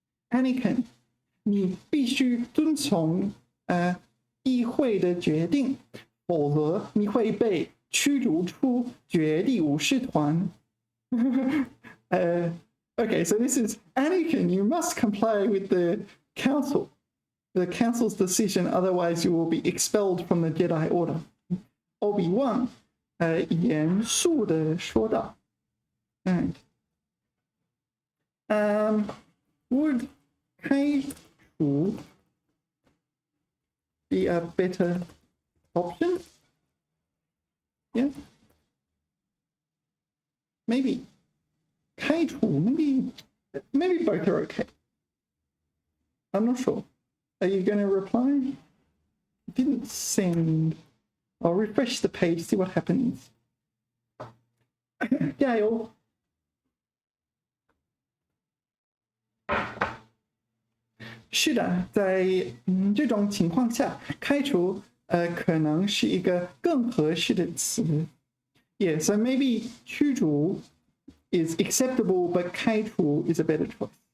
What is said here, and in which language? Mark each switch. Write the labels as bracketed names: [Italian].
[Chinese] Anakin， 你必须遵从议会的决定，否则你会被驱逐出绝地武士团。 [English] Okay, so this is Anakin. You must comply with the council's decision, otherwise you will be expelled from the Jedi Order. [Chinese] Obi-Wan 严肃地说道。 [English] And would 开除 be a better option? Yeah. Maybe. 开除, maybe both are okay. I'm not sure. Are you going to reply? It didn't send. I'll refresh the page, see what happens. Gail. [Chinese] 是的，在这种情况下，开除可能是一个更合适的词。 [English] Yeah, so maybe 驱逐 is acceptable, but 开除 is a better choice.